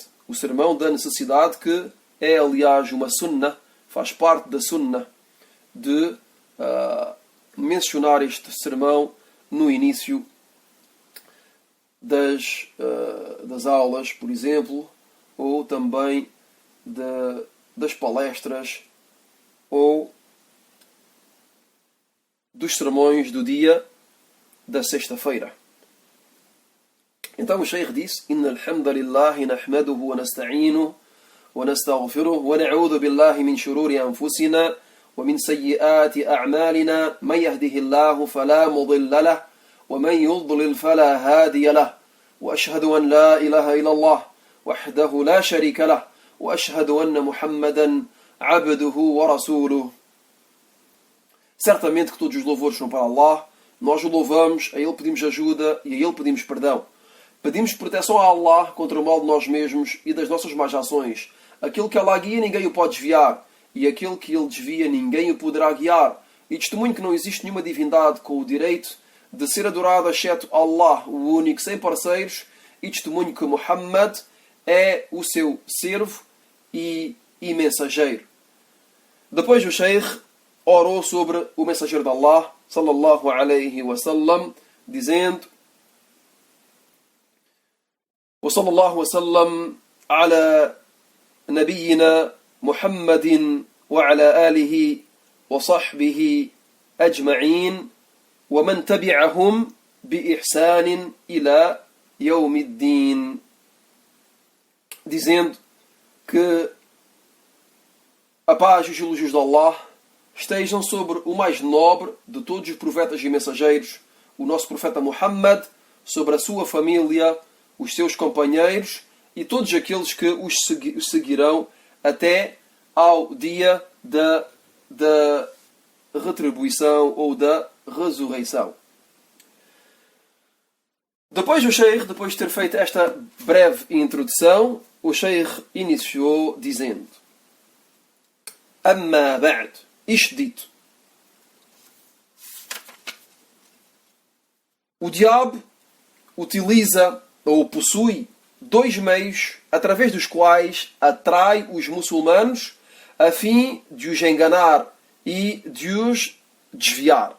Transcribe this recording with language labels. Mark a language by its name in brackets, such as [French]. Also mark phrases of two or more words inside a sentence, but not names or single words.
[Portuguese] O sermão da necessidade, que é, aliás, uma sunnah, faz parte da sunnah de mencionar este sermão no início das aulas, por exemplo, ou também das palestras ou dos sermões do dia da sexta-feira. Então o Sheikh disse: [Arabic] إن الحمد لله نحمده ونستعينه ونستغفره ونعوذ بالله من شرور أنفسنا ومن سيئات أعمالنا من يهده الله فلا مضل له ومن يضلل فلا هادي له وأشهد أن لا إله إلا الله وحده لا شريك له وأشهد أن محمدا عبده ورسوله. [Portuguese] Certamente que todos os louvores são para Allah, nós o louvamos, a Ele pedimos ajuda e a Ele pedimos perdão. Pedimos proteção a Allah contra o mal de nós mesmos e das nossas más ações. Aquilo que Allah guia, ninguém o pode desviar. E aquele que ele desvia, ninguém o poderá guiar. E testemunho que não existe nenhuma divindade com o direito de ser adorada exceto Allah, o único, sem parceiros. E testemunho que Muhammad é o seu servo e mensageiro. Depois o Sheikh orou sobre o mensageiro de Allah, [Arabic] صلى الله عليه وسلم, dizendo: وصلى الله وسلم على نبينا محمد وعلى آله وصحبه أجمعين ومن تبعهم بإحسان إلى يوم الدين. [Portuguese] Dizendo que a paz e os elogios de Allah estejam sobre o mais nobre de todos os profetas e mensageiros, o nosso profeta Muhammad, sobre a sua família, os seus companheiros e todos aqueles que os seguirão até ao dia da retribuição ou da ressurreição. Depois de ter feito esta breve introdução, o Sheikh iniciou dizendo: [Arabic] أما بعد, [Portuguese] isto dito, o diabo utiliza ou possui dois meios através dos quais atrai os muçulmanos a fim de os enganar e de os desviar.